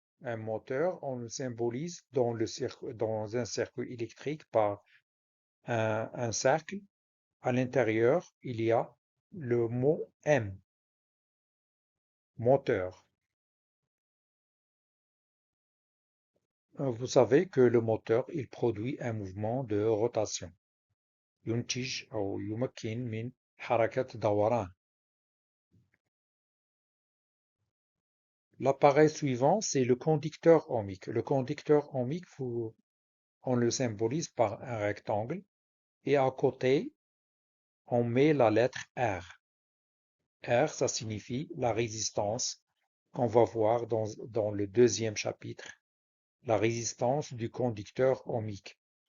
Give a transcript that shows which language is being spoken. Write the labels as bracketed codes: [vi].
[fr] Un moteur, on le symbolise dans un circuit électrique par un cercle. À l'intérieur, il y a le mot M. moteur. Vous savez que le moteur, il produit un mouvement de rotation. [ar] ينتج أو يمكن من حركة دوران. [fr] L'appareil suivant, c'est le conducteur ohmique. Le conducteur ohmique, on le symbolise par un rectangle et à côté, on met la lettre R. R, ça signifie la résistance qu'on va voir dans le deuxième chapitre, la résistance du conducteur ohmique.